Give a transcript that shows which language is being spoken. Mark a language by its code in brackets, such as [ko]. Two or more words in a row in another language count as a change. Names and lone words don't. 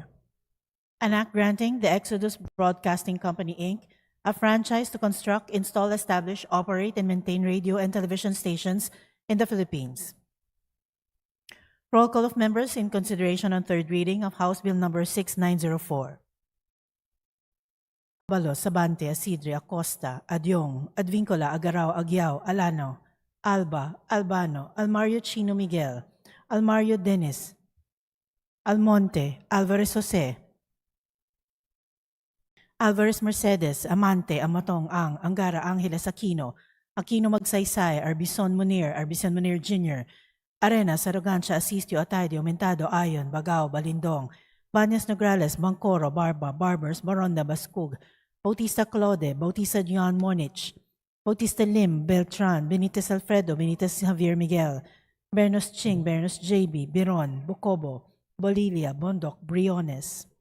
[en] An act granting the Exodus Broadcasting Company, Inc. a franchise to construct, install, establish, operate, and maintain radio and television stations in the Philippines. Roll call of members in consideration on third reading of House Bill number 6904. Balos, Sabante, Asidre, Acosta, Adyong, Advincola, Agarao, Agyao, Alano, Alba, Albano, Almario Chino Miguel, Almario Dennis, Almonte, Alvarez Jose, Alvarez Mercedes, Amante, Amatong, Angara, Angeles Aquino, Aquino Magsaysay, Arbison Munir Jr., Arenas, Arrogancia, Asistio, Atayde, Aumentado, Ayon, Bagao, Balindong, Banyas Nograles, Bangcoro, Barba, Barbers, Baronda, Bascug, Bautista Claude, Bautista John Monich, Bautista Lim, Beltran, Benitez Alfredo, Benitez Javier Miguel, Bernos Ching, Bernos JB, Biron, Bucobo, Bolilia, Bondok, Briones,